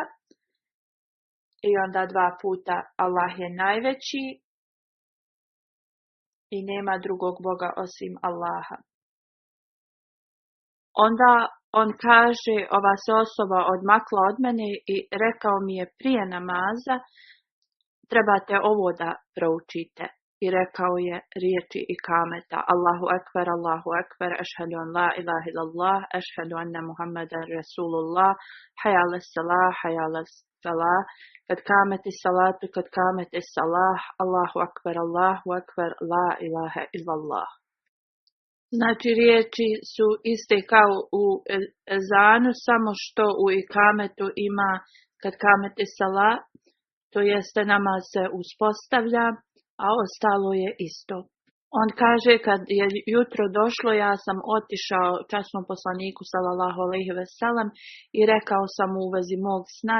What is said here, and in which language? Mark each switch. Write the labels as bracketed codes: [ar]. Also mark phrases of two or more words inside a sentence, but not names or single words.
[bs] I onda 2 puta Allah je najveći i nema drugog Boga osim Allaha. Onda on kaže, ova se osoba odmakla od mene i rekao mi je prije namaza, trebate ovo da proučite. I rekao je riječi ikameta. [ar] الله أكبر، الله أكبر، أشهد أن لا إله إلا الله، أشهد أن محمدا رسول الله، حي على الصلاة، حي على الصلاة, قد قامت الصلاة، قد قامت الصلاة، الله أكبر، لا إله إلا الله. [bs] Znači riječi su iste kao u ezanu, samo što u ikametu ima [ar] قد قامت الصلاة, [bs] to jeste namaz se uspostavlja, a ostalo je isto. On kaže, kad je jutro došlo, ja sam otišao časnom poslaniku [ar] صلى الله عليه وسلم [bs] i rekao sam u vezi mog sna.